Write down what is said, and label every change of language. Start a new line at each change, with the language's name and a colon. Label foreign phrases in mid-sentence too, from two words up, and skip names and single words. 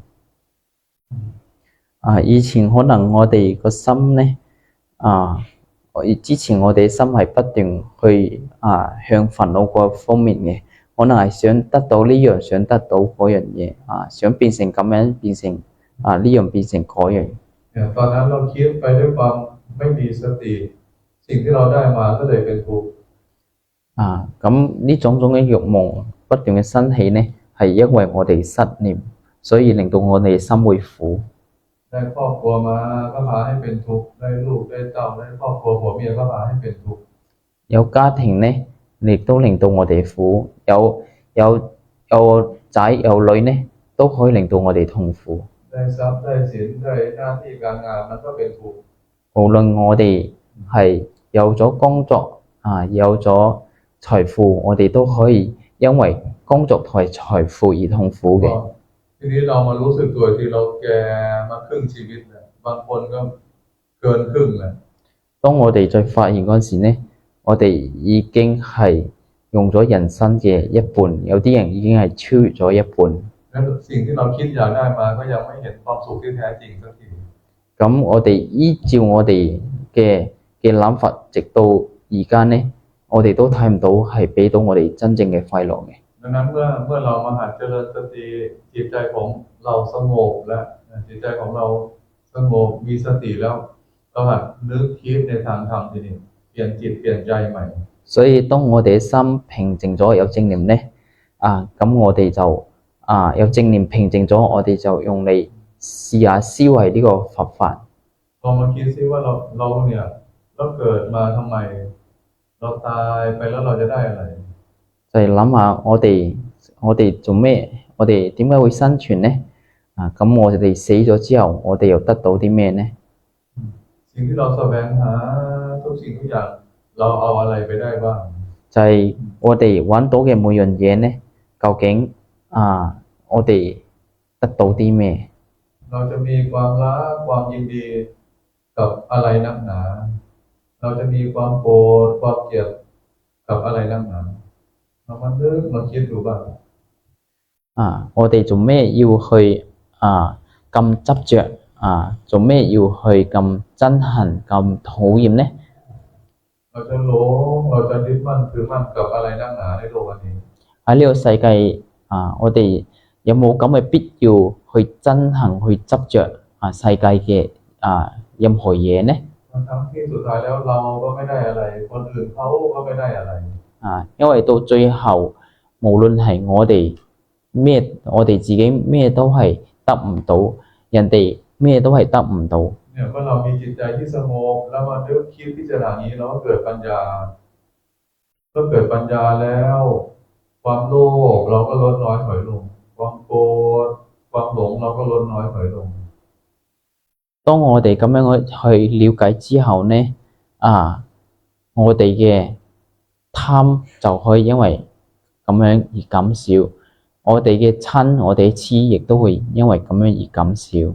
Cantonese: 以前可能我哋個心呢之前我哋心係不斷去向煩惱嗰方面嘅，可能係想得到呢樣，想得到嗰樣嘢想變成咁樣，變成呢樣變成嗰樣。
Thai: ตอนนั้นเราคิดไปด้วยความไม่มีสติสิ่งที่เราได้มาก็เลยเป็นทุกข์
Cantonese: 咁呢種種嘅慾望不斷嘅生起呢，係因為我哋失念，所以令到我哋心會苦。
Thai: ได้ครอบครัวมาก็พาให้เป็นทุกข์ได้ลูกได้เต้าได้ครอบครัวผัวเมียก็พาให้เป็นทุกข์
Cantonese: 有家庭呢，亦都令到我哋苦；有仔有女呢，都可以令到我哋痛苦。
Thai: ได้ทรัพย์ได้สินได้หน้าที่การงานมันก็เป็นทุกข์
Cantonese: 無論我哋係有咗工作有咗財富，我哋都可以因為工作同埋財富而痛苦嘅。
Thai: ทีนี้เรามารู้สึกตัวที่เราแก่มาครึ่งชีวิตเนี่ยบางคนก็เกินครึ่งเลย
Cantonese: 當我哋再發現嗰時呢，我哋已經係用咗人生嘅一半，有啲人已經係超越咗一半。
Thai: แล้วสิ่งที่เราคิดอยากได้มาก็ยังไม่เห็นความสุขที่แท้จริงสักที
Cantonese: 咁我哋依照我哋嘅諗法，直到而家呢，我哋都睇唔到係俾到我哋真正嘅快樂嘅。
Thai: ดังนั้นเมื่อเรามาหัดเจริญสติจิตใจของเราสงบแล้วจิตใจของเราสงบมีสติแล้วเราหัดนึกคิดในทางธรรมทีนี้เปลี่ยนจิตเปลี่ยนใจใหม่
Cantonese: 所以當我哋嘅心平靜咗有正念呢咁我哋就有正念平靜咗，我哋就用嚟試下思維呢個佛法。
Thai: ลองมาคิดซิว่าเราเนี่ยเราเกิดมาทำไมเราตายไปแล้วเราจะได้อะไร
Cantonese: 就係諗下我哋做咩？我哋點解會生存呢？咁我哋死咗之後，我哋又得到啲咩呢？
Thai: สิ่งที่เราแสวงหาทุกสิ่งทุกอย่างเราเอาอะไรไปได้บ้าง
Cantonese: 就係我哋揾到嘅每樣嘢呢，究竟我哋得到啲咩？
Thai: เราจะมีความรักความยินดีกับอะไรนักหนาเราจะมีความโกรธความเกลียดกับอะไรนักหนาเรามานึกมาคิดดูบ้าง
Cantonese: 我哋做咩要去咁執着做咩要去咁憎恨咁討厭呢？
Thai: เราจะหลงเราจะยึดมั่นถือมั่นกับอะไรนักหนาในโลกนี้
Cantonese: 喺呢個世界我哋有冇咁嘅必要去憎恨去執着世界嘅任何嘢呢？
Thai: เพทั้งที่สุดท้ายแล้วเราก็ไม่ได้อะไรคนอื่นเขาก็ไม่ได้อะไร
Cantonese: 因為到最後，無論係我哋咩，我哋自己咩都係得唔到，人哋咩都係得唔到。
Thai: เนี่ยเมื่อเรามีจิตใจที่สงบแล้วมานึกคิดพิจารณาอย่างนี้เราก็เกิดปัญญาเมื่อเกิดปัญญาแล้วความโลภเราก็ลดน้อยถอยลงความโกรธความหลงเราก็ลดน้อยถอยลง
Cantonese: 當我哋咁樣去了解之後呢，我哋嘅貪就可以因為咁樣而減少，我哋嘅嗔、我哋嘅痴亦都會因為咁樣而減少。